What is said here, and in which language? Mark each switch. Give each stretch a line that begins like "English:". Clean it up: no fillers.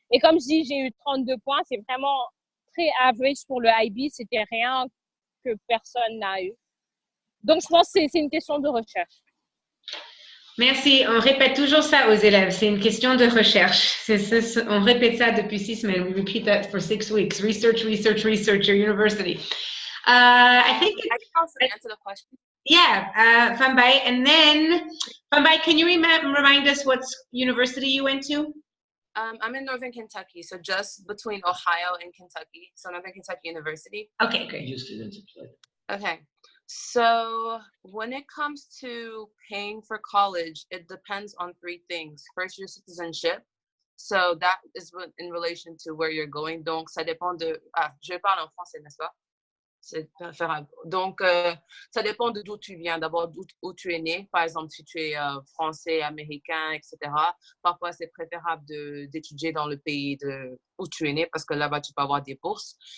French: Et comme je dis, j'ai eu 32 points. C'est vraiment très average pour le IB. C'était rien que personne n'a eu. Donc, je pense que c'est une question de recherche. Merci. On répète toujours ça aux élèves. C'est une question de recherche. On répète ça depuis 6 semaines.
English: We repeat that for 6 weeks. Research, research, research your university. I think I can also answer the question. Yeah, Fambai. And then, Fambai, can you remind us what university you went to? I'm in Northern Kentucky, so just between Ohio and Kentucky. So Northern Kentucky University. Okay, great. Okay. So when it comes to paying for college, it depends on 3 things. First, your citizenship. So that is in relation to where you're going.
French: Donc, ça dépend de... Ah, je parle en français, n'est-ce pas? C'est préférable. Donc, ça dépend de d'où tu viens. D'abord, où tu es né. Par exemple, si tu es français, américain, etc. Parfois, c'est préférable d'étudier dans le pays où tu es né parce que là-bas, tu peux avoir des bourses.